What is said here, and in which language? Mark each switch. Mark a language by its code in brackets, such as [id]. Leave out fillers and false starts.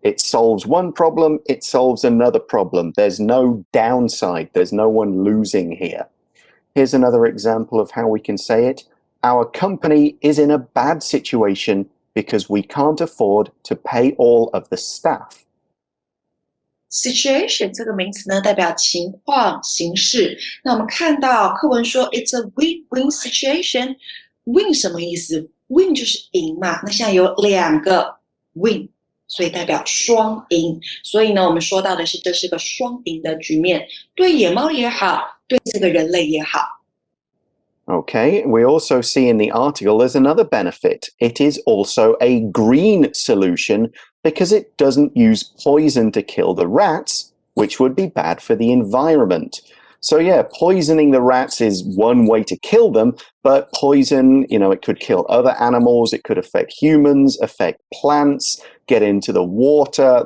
[en] It solves one problem, it solves another problem. There's no downside. There's no one losing here. Here's another example of how we can say it. Our company is in a bad situation because we can't afford to pay all of the staff. [zh] Situation 这个名词呢，代表情况、形式。那我们看到课文说 [en] "It's a win-win situation." [zh] Win 什么意思 ？Win 就是赢嘛。那现在有两个 win， 所以代表双赢。所以呢，我们说到的是这是个双赢的局面，对野猫也好，对这个人类也好。 [en] Okay, we also see in the article there's another benefit. It is also a green solution because it doesn't use poison to kill the rats, which would be bad for the environment. So yeah, poisoning the rats is one way to kill them, but poison, it could kill other animals, it could affect humans, affect plants, get into the water.